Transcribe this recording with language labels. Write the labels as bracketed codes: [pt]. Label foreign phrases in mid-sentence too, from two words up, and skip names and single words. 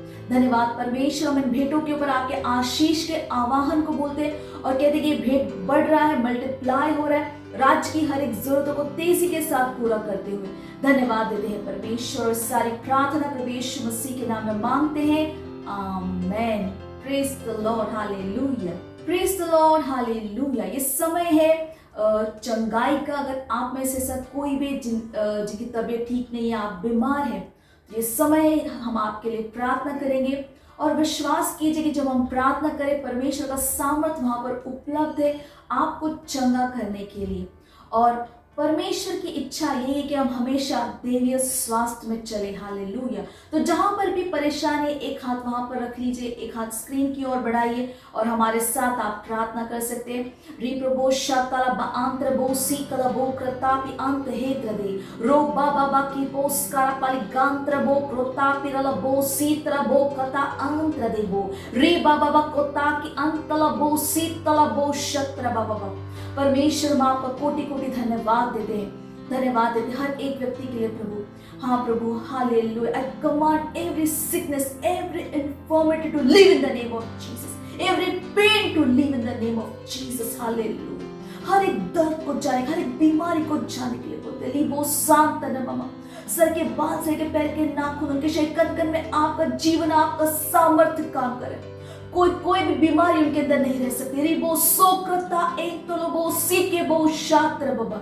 [hi] धन्यवाद परमेश्वर, हम इन भेंटों के ऊपर आपके आशीष के आवाहन को बोलते हैं और कहते हैं कि भेंट बढ़ रहा है, मल्टीप्लाई हो रहा है, राज्य की हर एक जरूरतों को तेजी के साथ पूरा करते हुए। धन्यवाद देते हैं परमेश्वर। सारी प्रार्थना प्रभु यीशु मसीह के नाम में मांगते हैं, आमेन। [en] praise the Lord, hallelujah, praise the Lord, [hi] हालेलुया। ये समय है चंगाई का। अगर आप में से सब कोई भी जिनकी तबीयत ठीक नहीं है, आप बीमार हैं, ये समय हम आपके लिए प्रार्थना करेंगे और विश्वास कीजिए कि जब हम प्रार्थना करें परमेश्वर का सामर्थ वहां पर उपलब्ध है आपको चंगा करने के लिए। और परमेश्वर की इच्छा यही है कि हम हमेशा देवीय स्वास्थ्य में चले। हालेलुया। तो जहां पर भी परेशानी, एक हाथ वहां पर रख लीजिए, एक हाथ स्क्रीन की ओर बढ़ाइए और हमारे साथ आप प्रार्थना कर सकते हैं। री प्रभो शातला बांत्र बो सी कला बो कृतापि अंत हेत्र दे रो बाबा की पोस्कारा पाली गांत्र बो कृतापि रला बो सीत्र बो कथा अंत्र दे बो रे बाबा कोता की अंतला बो सीतला बो शत्र बाबा। परमेश्वर मां आपका कोटि कोटि धन्यवाद देते हैं, धन्यवाद देते हैं हर एक व्यक्ति के लिए प्रभु। हाँ प्रभु, हालेलुया। [en] I command every sickness, every infirmity to leave in the name of Jesus, every pain to leave in the name of Jesus. [hi] हालेलुया। हर एक दर्द को जाने, हर एक बीमारी को जाने के लिए बोलते लीबो शांत मामा। सर के बाल से लेकर पैर के नाखून, उनके शरीर कन कन में आपका जीवन, आपका सामर्थ्य काम करे। कोई भी बीमारी उनके अंदर नहीं रह सकती। रिबो सोक्रता एक तो लोबो सीके बो शात्र बाबा।